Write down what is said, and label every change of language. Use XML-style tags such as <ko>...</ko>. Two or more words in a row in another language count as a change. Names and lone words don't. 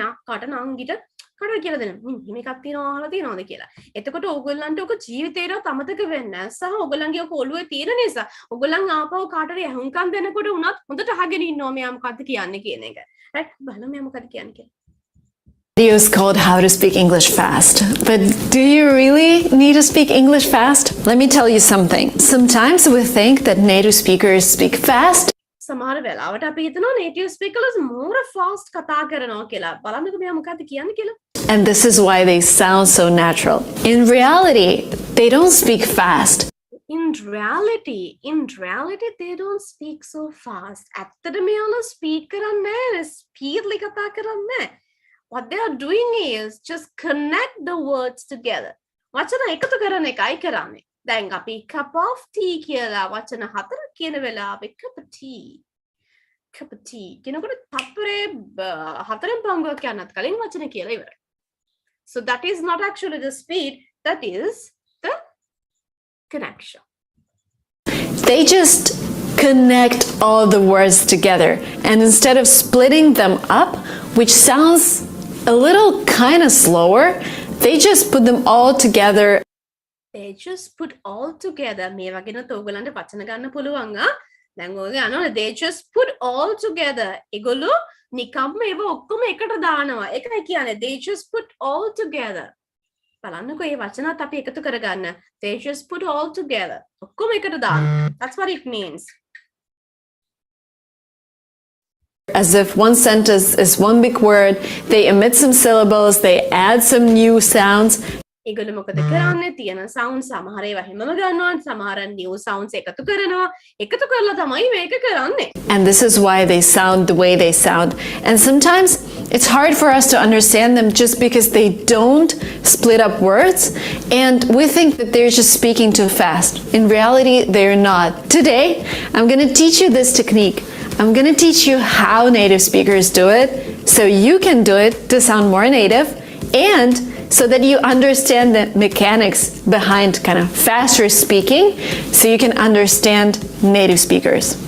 <si>අක්කට නංගිට කාටද කියලා දෙන්න. මෙහෙම එකක් තියෙනවා අහලා තියෙනවද කියලා. එතකොට ඕගොල්ලන්ට ඔක ජීවිතේට අමතක වෙන්නේ නැහැ. සහ ඕගොල්ලන්ගේ ඔක ඔළුවේ තියෙන නිසා ඕගොල්ලන් ආපහු කාටද අහුම්කම් දෙනකොට උනත් හොඳට අහගෙන ඉන්නවා මෙයා මොකද්ද කියන්නේ කියන එක. right බලමු මෙයා මොකද්ද කියන්නේ කියලා.</si> <en>Video is called How to Speak English Fast. But do you really need to speak English fast? Let me tell you something. Sometimes we think that native speakers speak fast.</en> <si>සමහර වෙලාවට අපි හිතනවා</si> <en>native speakers more fast</en> <si>කතා කරනවා කියලා. බලන්නකෝ මෙයා මොකද්ද කියන්නේ කියලා.</si> <en>And this is why they sound so natural. In reality, they don't speak fast. In reality, they don't speak so fast.</en> <si>ඇත්තට මෙයාලා speak කරන්නේ නැහැ. Speedily කතා කරන්නේ නැහැ.</si> <en>What they are doing is just connect the words together.</en> <si>වචන එකතු කරන එකයි කරන්නේ. දැන් අපි</si> <en>cup of tea</en> <si>කියලා වචන හතරක් කියන වෙලාවේ</si> <en>cup of tea</en> <si>කියනකොට තත්පරේ හතරෙන් පංගුවක් යන්නත් කලින් වචන කියලා ඉවරයි.</si> <en>So that is not actually the speed, that is the connection. They just connect all the words together, and instead of splitting them up, which sounds a little kind of slower, they just put them all together. They just put all together.</en> <si>මේ වගේනොත් ඕගලන්ට වචන ගන්න පුළුවන් ආ. දැන් ඔයගොල්ලෝ යනවා</si> <en>they just put all together.</en> <si>ඒගොල්ලෝ නිකම්ම ඒව ඔක්කොම එකට දානවා. ඒකයි කියන්නේ</si> <en>they just put all together.</en> <si>බලන්නකෝ මේ වචනත් අපි එකතු කරගන්න.</si> <en>They just put all together.</en> <si>ඔක්කොම එකට දානවා.</si> <en>That's what it means. As if one sentence is one big word, they omit some syllables, they add some new sounds.</en> <si>ඒගොල්ලෝ මොකද කරන්නේ? තියෙන sound සමහර ඒවා හැමම ගන්නවා, සමහර</si> <en>new sounds</en> <si>එකතු කරනවා. එකතු කරලා තමයි මේක කරන්නේ.</si> <en>And this is why they sound the way they sound. And sometimes it's hard for us to understand them just because they don't split up words, and we think that they're just speaking too fast. In reality, they're not. Today, I'm going to teach you this technique. I'm going to teach you how native speakers do it, so you can do it to sound more native, and so that you understand the mechanics behind kind of faster speaking, so you can understand native speakers.</en>